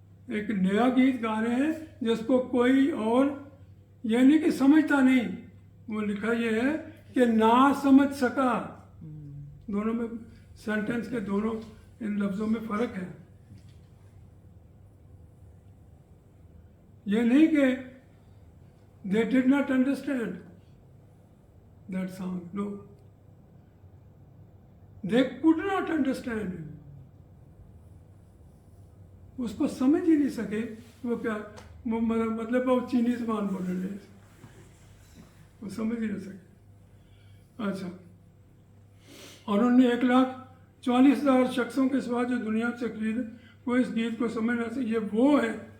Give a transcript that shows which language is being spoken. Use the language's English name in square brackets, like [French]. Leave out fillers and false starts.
[Hindi] एक नया गीत गा रहे हैं जिसको कोई और, ये नहीं कि समझता नहीं, वो लिखा ये है कि ना समझ सका। दोनों में, सेंटेंस के दोनों इन लफ्जों में फर्क है। ये नहीं कि [English] they did not understand that song, no, they could not understand, [Hindi] उसको समझ ही नहीं सके। वो क्या, वो मतलब वो चीनी जबान बोल रहे हैं, वो समझ ही नहीं सके। अच्छा, और उन्होंने 1,40,000 शख्सों के सिवा जो दुनिया से खरीदे, वो इस गीत को समझ ना सके। ये वो है।